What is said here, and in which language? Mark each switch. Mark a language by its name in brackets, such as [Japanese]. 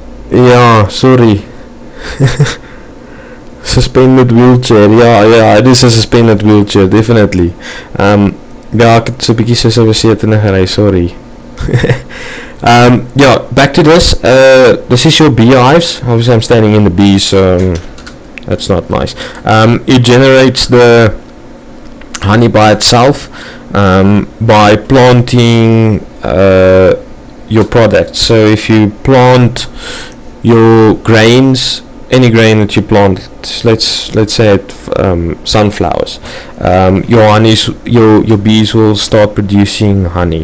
[English] Yeah, sorry. Suspended wheelchair. Ja, it is a suspended wheelchair, definitely. [Afrikaans] Ja, ek het so 'n bietjie soos 'n besetene gery, sorry. [English] Yeah, back to this. This is your beehives. Obviously I'm standing in the bees, so that's not nice. It generates the honey by itself by planting your product. So if you plant your grains, any grain that you plant, let's say sunflowers, your bees will start producing honey.